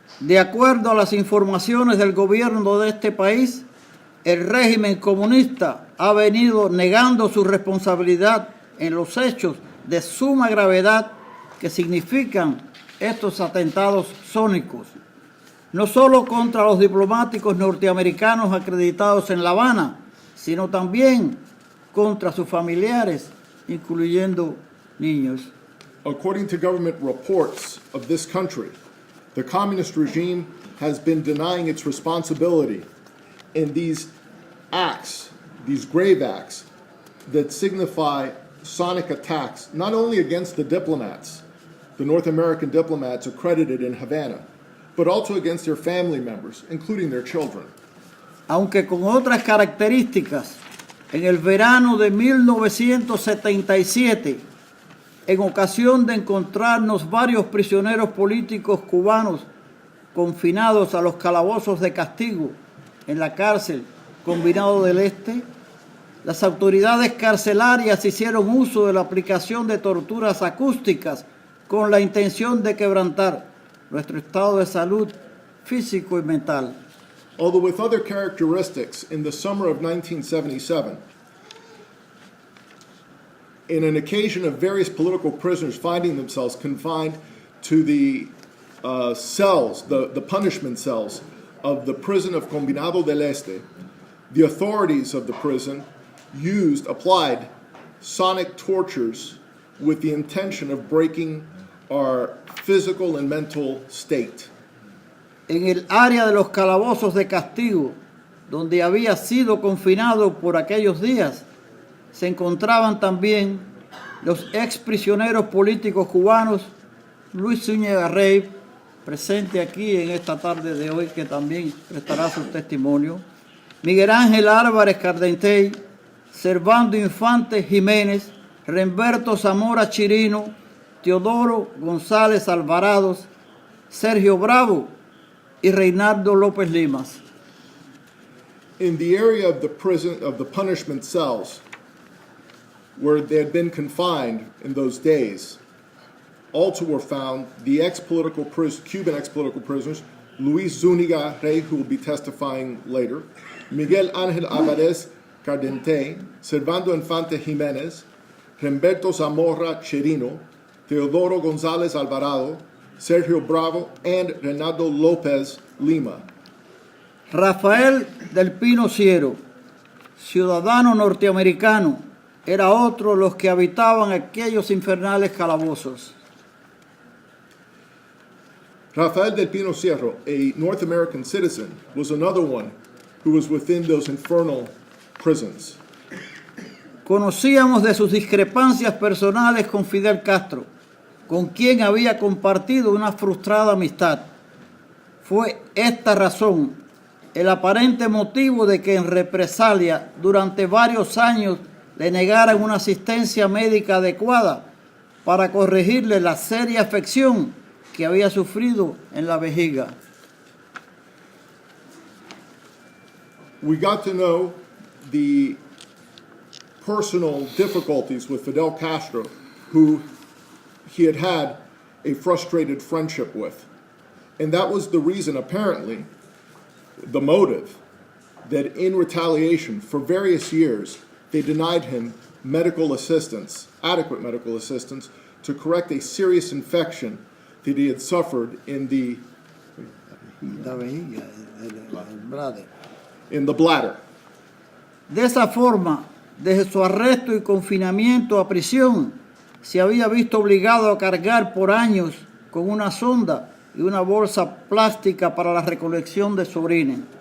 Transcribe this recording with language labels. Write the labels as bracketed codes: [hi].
[es] De acuerdo a las informaciones del gobierno de este país, el régimen comunista ha venido negando su responsabilidad en los hechos de suma gravedad que significan estos atentados sónicos, no solo contra los diplomáticos norteamericanos acreditados en La Habana, sino también contra sus familiares, incluyendo niños. [en] According to government reports of this country, the communist regime has been denying its responsibility in these acts, these grave acts that signify sonic attacks, not only against the diplomats, the North American diplomats accredited in Havana, but also against their family members, including their children. [es] Aunque con otras características, en el verano de 1977, en ocasión de encontrarnos varios prisioneros políticos cubanos confinados a los calabozos de castigo en la cárcel Combinado del Este, las autoridades carcelarias hicieron uso de la aplicación de torturas acústicas con la intención de quebrantar nuestro estado de salud físico y mental. [en] Although with other characteristics, in the summer of 1977, in an occasion of various political prisoners finding themselves confined to the cells, the punishment cells of the prison of Combinado del Este, the authorities of the prison applied sonic tortures with the intention of breaking our physical and mental state. [es] En el área de los calabozos de castigo, donde había sido confinado por aquellos días, se encontraban también los exprisioneros políticos cubanos Luis Zúñiga Rey, presente aquí en esta tarde de hoy, que también prestará su testimonio, Miguel Ángel Álvarez Cardentey, Servando Infante Jiménez, Remberto Zamora Chirino, Teodoro González Alvarado, Sergio Bravo y Reinaldo López Limas. [en] In the area of the prison, of the punishment cells, where they had been confined in those days, also were found the Cuban ex-political prisoners, Luis Zúñiga Rey, who will be testifying later, Miguel Ángel Álvarez Cardentey, Servando Infante Jiménez, Remberto Zamora Chirino, Teodoro González Alvarado, Sergio Bravo, and Reinaldo López Lima. [es] Rafael del Pino Ciero, ciudadano norteamericano, era otro de los que habitaban aquellos infernales calabozos. [en] Rafael del Pino Cerro, a North American citizen, was another one who was within those infernal prisons. [es] Conocíamos de sus discrepancias personales con Fidel Castro, con quien había compartido una frustrada amistad. Fue esta razón el aparente motivo de que en represalia durante varios años le negaran una asistencia médica adecuada para corregirle la seria afección que había sufrido en la vejiga. [en] We got to know the personal difficulties with Fidel Castro, who he had had a frustrated friendship with. And that was the reason, apparently, the motive, that in retaliation for various years, they denied him medical assistance, adequate medical assistance, to correct a serious infection that he had suffered in the bladder. [es] De esa forma, desde su arresto y confinamiento a prisión, se había visto obligado a cargar por años con una sonda y una bolsa plástica para la recolección de su orina.